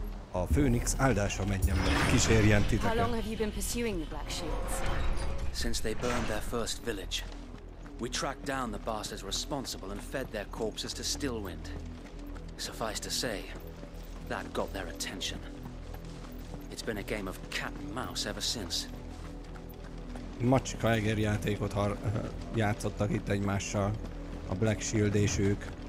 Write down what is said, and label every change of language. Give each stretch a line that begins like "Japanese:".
Hungarian: A Főnix áldása menjen meg, kísérjen titeket.
English: How long have you been pursuing the Black Shields? Since they burned their first village, we tracked down the bastards responsible and fed their corpses to Stillwind. Suffice to say, that got their attention. It's been a game of cat and mouse ever since.
Hungarian: Macska Eger játékot játszottak itt egymással, a Black Shield és ők.